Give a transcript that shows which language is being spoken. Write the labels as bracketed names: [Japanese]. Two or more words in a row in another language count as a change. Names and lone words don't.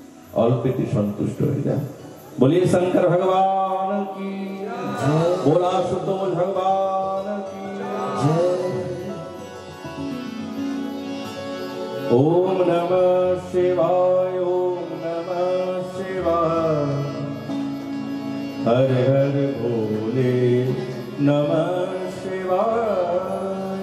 [Hindi] अल्पित संतुष्ट हो जाए। बोलिए शंकर भगवान की जय, बोला सुतोष भगवान की जय। [Sanskrit] ओम नमः शिवाय, ओम नमः शिवाय, हर हर भोले नमः शिवाय।